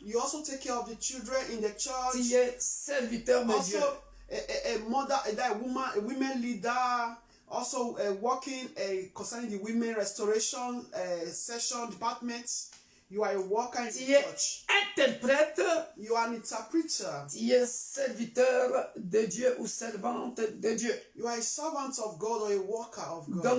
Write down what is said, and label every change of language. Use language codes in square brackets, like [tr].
[en] You also take care of the children in the church. [fr] Tu es serviteur de Dieu. [en] Also a mother, a women leader. Also working concerning the women restoration session department. You are a worker in [fr] Tu [en] the [fr] es [en] church. [fr] interprète. [en] You are an interpreter. [fr] Tu es serviteur de Dieu ou servante de Dieu. [en] You are a servant of God or a worker of God.